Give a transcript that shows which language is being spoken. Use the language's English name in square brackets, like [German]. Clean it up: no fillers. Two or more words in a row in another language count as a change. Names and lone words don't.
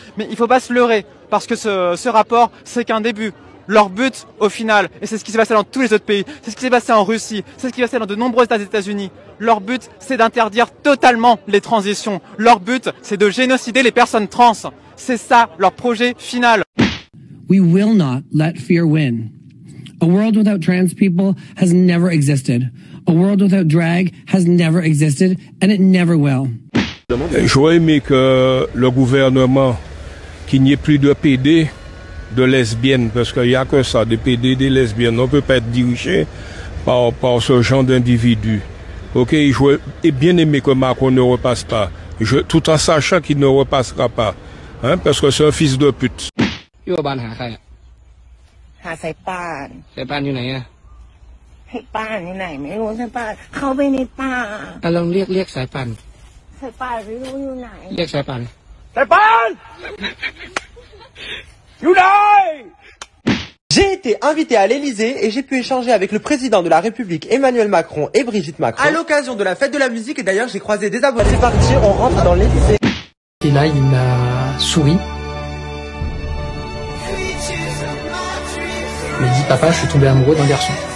[French] Mais il ne faut pas se leurrer, parce que ce rapport, c'est qu'un début. Leur but, au final, et c'est ce qui s'est passé dans tous les autres pays, c'est ce qui s'est passé en Russie, c'est ce qui s'est passé dans de nombreux États-Unis, leur but, c'est d'interdire totalement les transitions. Leur but, c'est de génocider les personnes trans. C'est ça, leur projet final. [English] We will not let fear win. A world without trans people has never existed. A world without drag has never existed, and it never will. [French] J'aurais aimé que le gouvernement, qu'il n'y ait plus de PD, de lesbiennes, parce qu'il n'y a que ça, des PD, des lesbiennes. On ne peut pas être dirigé par ce genre d'individus. Ok, j'aurais bien aimé que Macron ne repasse pas, tout en sachant qu'il ne repassera pas, hein, parce que c'est un fils de pute. [Thai] หาสายป่านสายป่านอยู่ไหนอะสายป่านอยู่ไหนไม่รู้สายป่านเข้าไปในป่าลองเรียกสายป่านสายป่านไม่รู้อยู่ไหนเรียกสายป่านสายป่านอยู่ไหน [French] J'ai été invité à l'Elysée et j'ai pu échanger avec le président de la République Emmanuel Macron et Brigitte Macron à l'occasion de la fête de la musique et d'ailleurs j'ai croisé des abonnés. C'est parti, on rentre dans l'Elysée. Et là, il m'a souri. Il m'a dit, papa, je suis tombé amoureux d'un garçon.